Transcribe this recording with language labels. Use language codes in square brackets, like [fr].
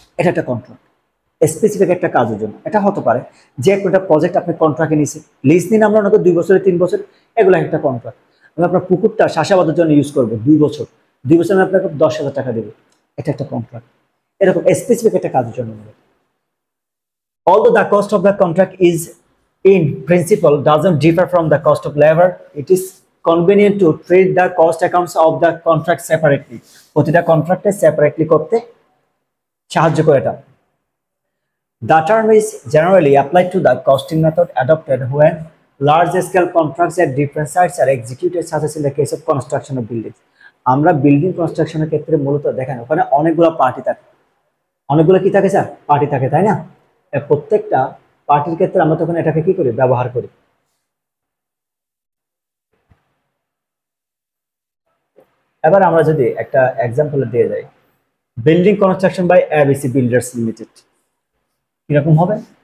[bn] এটা একটা contract specific একটা কাজের জন্য। এটা হতে পারে যে একটা প্রজেক্ট আপনি কন্ট্রাক্টে নিয়েছেন, লিজ নিন আমরা ওনাকে 2 বছরে 3 বছর, এগুলো একটা কন্ট্রাক্ট। আমি আপনার পুকুরটা চাষাবাদের জন্য ইউজ করবো 2 বছর, 2 বছর আমি আপনাকে 10,000 টাকা দেবো, এটা একটা কন্ট্রাক্ট। এরকম স্পেসিফিক একটা কাজের জন্য। [en] Although the cost of the contract is in principle doesn't differ from the cost of labor, it is convenient to treat the cost accounts of the contract separately. [bn] প্রতিটা কন্ট্রাক্টে সেপারেটলি করতে সাহায্য করে এটা। [en] The term is generally applied to the costing method adopted when large scale contracts at different sites are executed, such as in the case of construction of buildings. [bn] আমরা building কনস্ট্রাকশনের ক্ষেত্রে মূলত দেখেন ওখানে অনেকগুলো পার্টি থাকে, অনেকগুলো কি থাকে স্যার, পার্টি থাকে, তাই না? প্রত্যেকটা পার্টির ক্ষেত্রে আমরা তখন এটাকে কি করি, ব্যবহার করি। এবার আমরা যদি একটা এক্সাম্পল দিয়ে যাই, building construction by ABC builders limited কিরকম হবে?